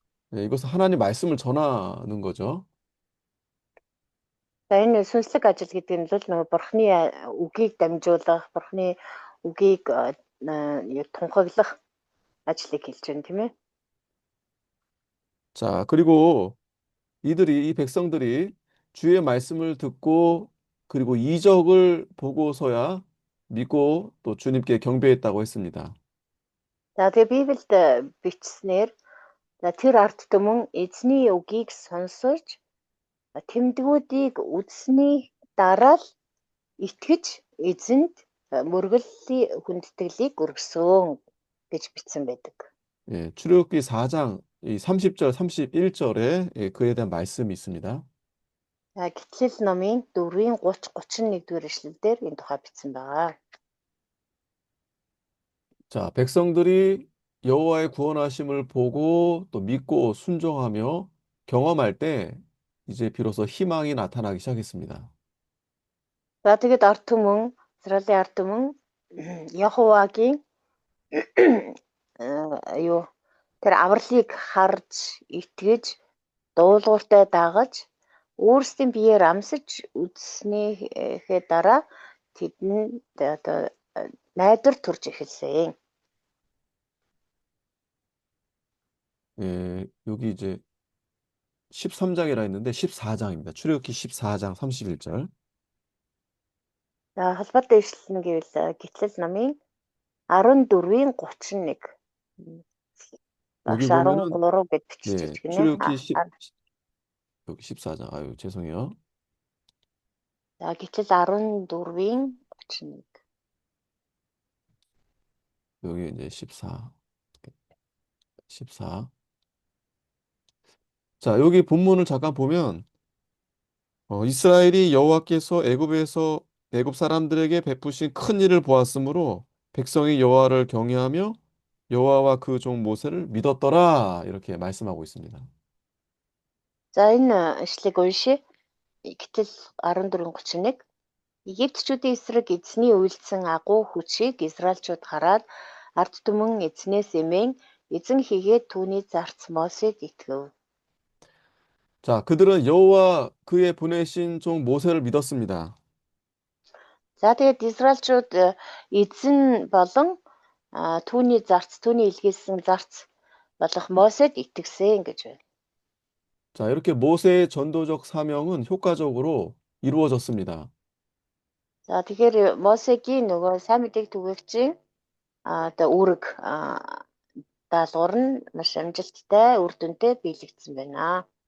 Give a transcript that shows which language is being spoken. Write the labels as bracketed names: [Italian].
[Korean] 네, 이것은 하나님 말씀을 전하는 거죠. [Mongolian] За энэ сүнслэг ажил гэдэг нь л нөгөө Бурхны үгийг дамжуулах, Бурхны үгийг тунхаглах ажлыг хэлж байна тийм ээ. [Korean] 자, 그리고 이 백성들이 주의 말씀을 듣고 그리고 이적을 보고서야 믿고 또 주님께 경배했다고 했습니다. [Mongolian] За тэгээ Библиэд бичснээр тэр ард түмэн эзний үгийг сонсож тэмдгүүдийг үзсний дараа л итгэж эзэнд мөргөлийн хүндэтгэлийг өргөсөн гэж бичсэн байдаг. [Korean] 예, 출애굽기 4장 이 30절, 31절에 그에 대한 말씀이 있습니다. [Mongolian] За Гитлэл номын 4-ийн 30, 31-р эшлэлдэр энэ тухай бичсэн байгаа. [Korean] 자, 백성들이 여호와의 구원하심을 보고 또 믿고 순종하며 경험할 때 이제 비로소 희망이 나타나기 시작했습니다. [Mongolian] За тэгэд ард түмэн, Израилийн ард түмэн Яховагийн юу тэр авралыг харж, итгэж, дуулууртай дагаж, өөрсдийн биеэр амсаж үзснийхээ дараа тэдэнд одоо найдвар төрж эхэлсэн. [Korean] 예, 여기 이제 13장이라 했는데 14장입니다. 출애굽기 14장 31절. [Mongolian] За холбоотой ишлэл нь гэвэл Гитлэл номын 14-ийн 31. [Korean] 여기 [Mongolian] Багш [Korean] 보면은 [Mongolian] 13 гэд [Korean] 네, [Mongolian] бичиж гинэ. [Korean] 출애굽기 10 여기 14장. 아유, 죄송해요. [Mongolian] За Гитлэл 14-ийн 31. [Korean] 여기 이제 14. 14. 자, 여기 본문을 잠깐 보면 이스라엘이 여호와께서 애굽 사람들에게 베푸신 큰 일을 보았으므로 백성이 여호와를 경외하며 여호와와 그 종 모세를 믿었더라 이렇게 말씀하고 있습니다. [Mongolian] За энэ ишлэгийг уншия. Гитлэл 14:31. Египтчүүдийн эсрэг эзний үйлдсэн агуу хүчийг Израильчууд хараад ард түмэн эзнээс эмээн эзэн хийгээд түүний зарц Мосед итгэв. [Korean] 자, 그들은 여호와 그의 보내신 종 모세를 믿었습니다. [Mongolian] За тэгээд Израильчууд эзэн болон түүний зарц, түүний илгээсэн зарц болох Мосед итгэсэн гэж байна. [Korean] 자, 이렇게 모세의 전도적 사명은 효과적으로 이루어졌습니다. [Mongolian] За тэгэхээр Мосегийн нөгөө сайн мэдээг түгээгчийн одоо үүрэг даалгавар нь маш амжилттай, үр дүнтэй биелэгдсэн байна.